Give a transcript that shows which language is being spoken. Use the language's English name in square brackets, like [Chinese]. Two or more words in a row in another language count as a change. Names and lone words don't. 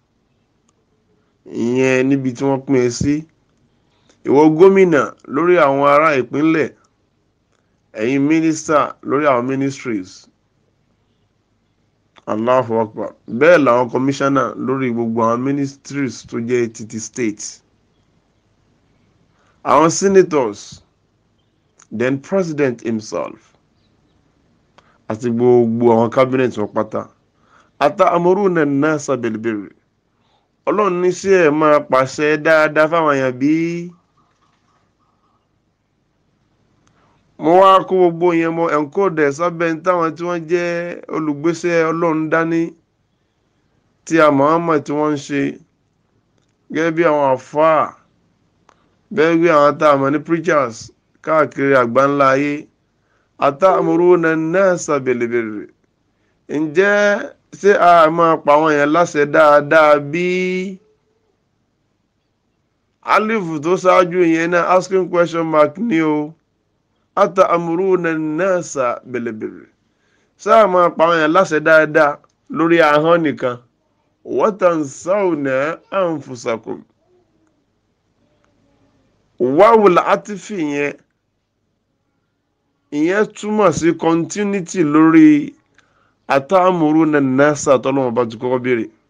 [Yoruba] ìyẹn níbi tí wọ́n pín ẹ sí, ìwọ gómìnà lórí àwọn ará ìpínlẹ̀, ẹ̀yin minister lórí àwọn ministries, [Arabic] الله أكبر, [Yoruba] bẹ́ẹ̀ làwọn commissioner lórí gbogbo àwọn ministries tó jẹ́ títí state, àwọn senators, [English] then president himself, [Yoruba] àti gbogbo àwọn cabinet wọn pátá. [Arabic] أتأمرون الناس بالبر, [Yoruba] ọlọ́run ní sí ẹ̀ máa pàṣẹ dáadáa fáwọn èèyàn bí. Mo wá kó gbogbo yẹn mọ encode sábẹ́ táwọn tí wọ́n jẹ́ olùgbéṣẹ́ ọlọ́run dání tí a Muhammad tí wọ́n ń ṣe, gẹ́gẹ́ bí àwọn àfáà, bẹ́ẹ̀ bí àwọn tá a mọ̀ ní preachers káàkiri àgbáńlá ayé. [Arabic] أتأمرون الناس بالبر, [Yoruba] ǹjẹ́ ṣé a máa pa àwọn èèyàn láṣẹ dáadáa bí? Alifu tó ṣáájú yẹn náà [English] asking question mark [Yoruba] ní o. [Arabic] أتأمرون الناس بالبر, [Yoruba] ṣé a máa pa àwọn èèyàn láṣẹ dáadáa lórí ahọ́n nìkan? [Arabic] وتنسون أنفسكم، واو العاطف [Yoruba] yẹn, ìyẹn túmọ̀ sí continuity lórí [Arabic] أتأمرون الناس [Yoruba] tọ́lọ́mọ bá ti kọ́kọ́ béèrè.